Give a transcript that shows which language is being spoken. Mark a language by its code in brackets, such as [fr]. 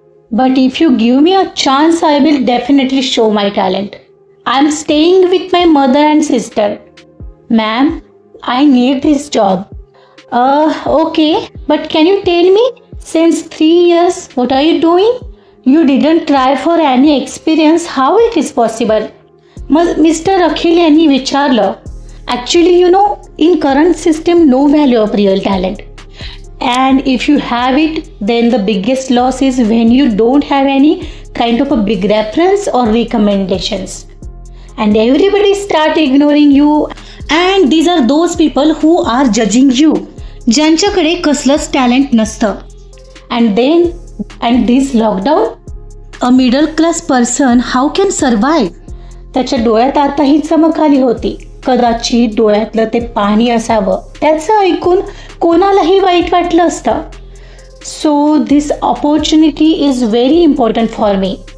[en] But if you give me a chance, I will definitely show my talent. I am staying with my mother and sister. Ma'am, I need this job. Okay, but can you tell me, since 3 years, what are you doing? You didn't try for any experience. How it is possible? [mr] मग mister अखिल यांनी विचारलं. [en] Actually, you know, in current system, no value of real talent. And if you have it, then the biggest loss is when you don't have any kind of a big reference or recommendations. And everybody start ignoring you. And these are those people who are judging you. [mr] ज्यांच्याकडे कसलंच talent नसतं. [en] And this lockdown, a middle class person how can survive? [mr] त्याच्या डोळ्यात आता ही चमक आली होती. कदाचित डोळ्यातलं ते पाणी असावं. त्याचं ऐकून कोणालाही वाईट वाटलं असतं. [en] So this opportunity is very important for me.